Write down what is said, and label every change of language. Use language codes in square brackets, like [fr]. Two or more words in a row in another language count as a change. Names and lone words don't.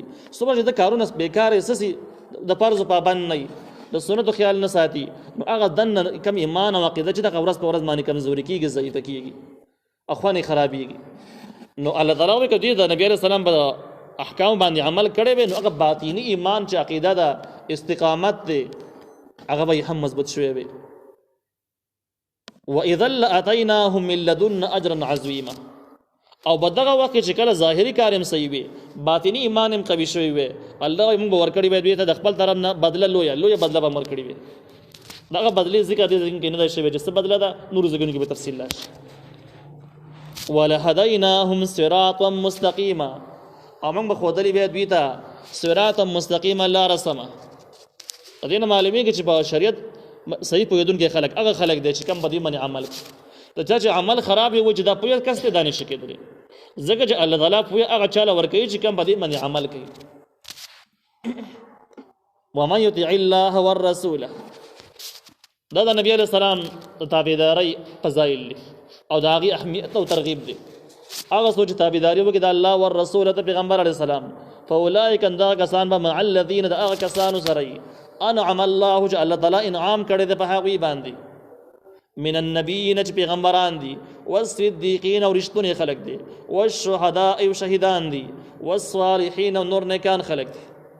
[ps] صبح چې د کارونه بیکاره سسي د فرضو پابند نه وي د سنتو خیال نه ساتي نو هغه دننه کم ایمان او عقیده چې دغه ورځ په ورځ باندې کمزوري کېږي ضعیفه کېږي اخوانې خرابېږي. نو الله تعالی وایي که دوی د نبي [ar] علیه السلام [ps] په احکام باندې عمل کړی وي نو هغه باطینی ایمان چې عقیده ده استقامت دی هغه به هم مضبوط شوی وي. [ar] وَإِذَا لَأَتَيْنَاهُمْ مِنْ لَدُنَّا أَجْرًا عَظِيمًا [ps] او بدغه وخت چې کله ظاهري کار هم صحیح وي باطینی ایمان هم قوي شوی وي الله موږ به ورکړي وي دوی ته د خپل طرف نه بدله لویه بدله به ورکړي وي. دغه بدلې ذکر دې کې نه دی شوی چې څه بدله ده نور ځایونو کې به تفصیل راشي. [ar] وَلَهَدَيْنَاهُمْ صِرَاطًا مُسْتَقِيمًا [ps] او موږ به ښودلي وي دوی ته [ar] صراطا مستقیما [ps] لاره سمه. د دې نه معلومیږي چې په شریعت صحیح پوهېدونکي خلک هغه خلک دی چې کم په دې باندې عمل کوي. د چا چې عمل خراب وي چې دا پوهه کس دی دا نشي کېدلی ځکه چې الله تعالی پوهه هغه چاله ورکوي چې کم په دې باندې عمل کوي. [ar] ومن یطع الله والرسول [ps] دا د نبي [ar] علیه السلام [ps] د تابعدارۍ فضایل دي او د هغې اهمیت او ترغیب دی. هغه څوک چې تابعداري وکړي د [ar] الله والرسول [ps] د پیغمبر [ar] علیه السلام [ps] فاولئک دغه کسان به [ar] مع الذین [ps] د هغه کسانو سره وي [ar] انعم الله [ps] چې الله تعالی انعام کړی دی په هغوی باندې [ar] من النبیین [ps] چې پیغمبران دي والصدیقین او رښتونی خلک دي والشهداء او شهیدان دي والصالحین او نور نیکان خلک دي.